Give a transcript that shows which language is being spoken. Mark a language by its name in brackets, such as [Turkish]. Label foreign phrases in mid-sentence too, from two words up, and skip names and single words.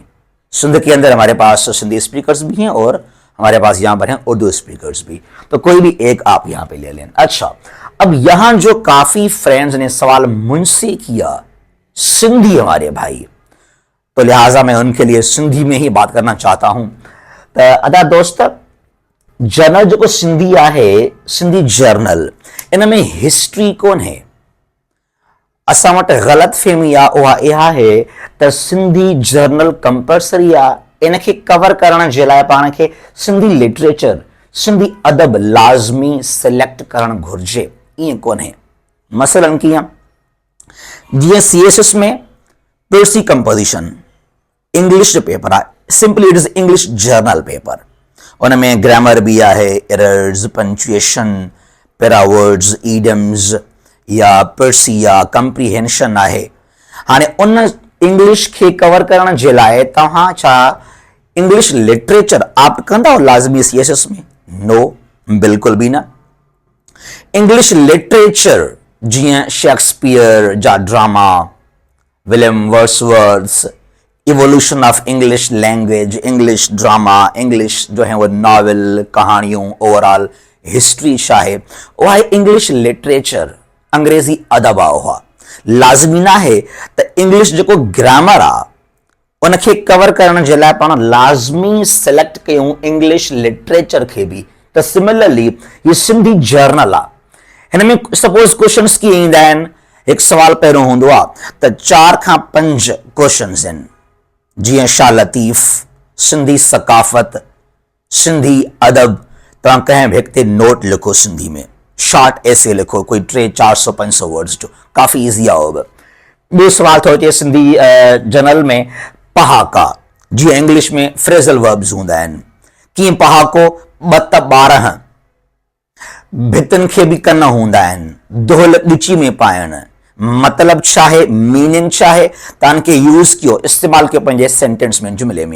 [Urdu] سندھ کے اندر ہمارے پاس سندھی اسپیکرز بھی ہیں اور ہمارے پاس یہاں پر ہیں اردو اسپیکرز بھی، تو کوئی بھی ایک آپ یہاں پے لے لیں. اچھا، اب یہاں جو کافی فرینڈز نے سوال مجھ سے کیا، سندھی ہمارے بھائی، تو لہٰذا میں ان کے لیے سندھی میں ہی بات کرنا چاہتا ہوں. [Sindhi] तो अदा दोस्त, जर्नल जो सिंधी आहे, सिंधी जर्नल, इनमें हिस्ट्री कोन है। असां वटि ग़लत फहमी आहे, उहा इहा आहे त सिंधी जर्नल कंपल्सरी आहे, इनखे कवर करण जे लाइ पाण खे सिंधी लिटरेचर, सिंधी अदब लाज़मी सिलेक्ट करणु घुर्जे, ईअं कोन्हे। मसलन कीअं, जीअं CSS में [English] précis composition [Sindhi] इंग्लिश जो पेपर आहे, [English] simply it is English general paper, [Sindhi] उन में ग्रामर भी आहे, [English] errors, punctuation, pair words, idioms [Sindhi] या पर्सी या कंप्रीहेंशन आहे। हाणे उन इंग्लिश खे कवर करण जे लाइ तव्हां छा इंग्लिश लिटरेचर आप कंदा लाज़मी CSS में? [Urdu] نو، بالکل بھی نا. [Sindhi] इंग्लिश लिटरेचर जीअं शेक्सपियर जा ड्रामा, विलियम वर्ड्सवर्थ, [English] evolution of English language, [Sindhi] इंग्लिश ड्रामा, इंग्लिश जो है वो नॉवल, कहानियों, [English] overall history [Sindhi] छा है, उहा इंग्लिश लिटरेचर, अंग्रेजी अदब आहे, उहा लाज़मी ना है त इंग्लिश जो ग्रामर आ उनखे कवर करण जे लाइ पाण लाज़मी सिलेक्ट कयूं इंग्लिश लिटरेचर खे भी। त सिमिलरली ये सिंधी जर्नल आ, हिन में [English] suppose questions [Sindhi] कीअं ईंदा आहिनि, हिकु सवाल पहिरियों हूंदो आहे त 4 खां 5 क्वेश्चंस आहिनि, जीअं शाह लतीफ़, सिंधी सकाफ़त, सिंधी अदब, तव्हां कंहिं भी हिक ते नोट लिखो, सिंधी में [English] short essay [Sindhi] लिखो, कोई 300-400-500 वर्ड्स जो, काफ़ी ईज़ी आहे। ॿियो सवाल थो अचे सिंधी जर्नल में पहाका, जीअं इंग्लिश में [English] phrasal verbs [Sindhi] हूंदा आहिनि, कीअं पहाको, 2 त 12, भितनि खे बि कन हूंदा आहिनि, दोहल ॾिची में पाइणु, मतिलब छा आहे, मीनिंग छा आहे, तव्हां खे यूज़ कयो, इस्तेमालु कयो पंहिंजे सेंटेंस में, जुमिले में।